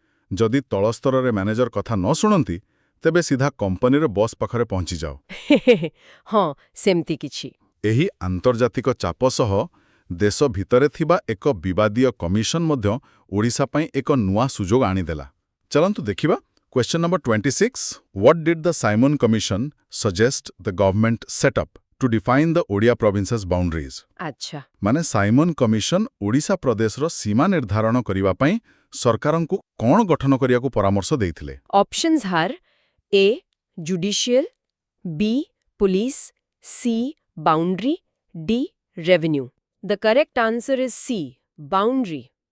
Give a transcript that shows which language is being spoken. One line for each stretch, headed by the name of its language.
Odia: ଯଦି ତଳସ୍ତରରେ ମ୍ୟାନେଜର କଥା ନ ଶୁଣନ୍ତି, ତେବେ ସିଧା କମ୍ପାନୀର ବସ୍ ପାଖରେ ପହଞ୍ଚିଯାଅ। ହଁ, ସେମିତି କିଛି। ଏହି ଆନ୍ତର୍ଜାତିକ ଚାପ ସହ ଦେଶ ଭିତରେ ଥିବା ଏକ ବିବାଦୀୟ କମିଶନ ମଧ୍ୟ ଓଡ଼ିଶା ପାଇଁ ଏକ ନୂଆ ସୁଯୋଗ ଆଣିଦେଲା। ଚାଲନ୍ତୁ ଦେଖିବା।
English: Question number 26. What did the Simon Commission suggest the government set up to define the Odia province's boundaries.
Odia: ଆଚ୍ଛା ମାନେ ସାଇମନ୍ କମିଶନ ଓଡ଼ିଶା ପ୍ରଦେଶର ସୀମା ନିର୍ଦ୍ଧାରଣ କରିବା ପାଇଁ ସରକାରଙ୍କୁ କ'ଣ ଗଠନ କରିବାକୁ ପରାମର୍ଶ ଦେଇଥିଲେ?
English: options are A judicial B police C boundary D revenue the correct answer is C boundary